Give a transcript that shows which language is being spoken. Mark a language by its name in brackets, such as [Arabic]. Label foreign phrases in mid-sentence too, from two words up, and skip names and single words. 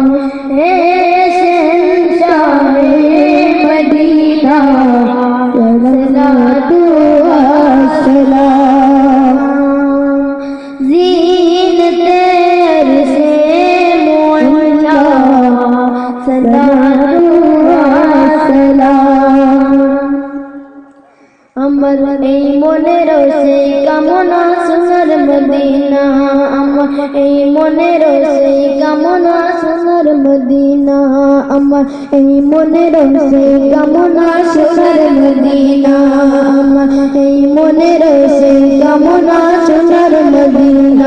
[Urdu] اے شہنشاہ مدینہ صلاۃ و سلام، زینت عرش معلی صلاۃ و سلام۔ [Bangla] আমার এই মনেরও সেই কামনা সোনার মদিনা، আমার এই মনেরও সেই কামনা সোনার মদিনা, আমার এই মনেরও সেই কামনা সোনার মদিনা, আমার এই মনেরও সেই কামনা সোনার মদিনা।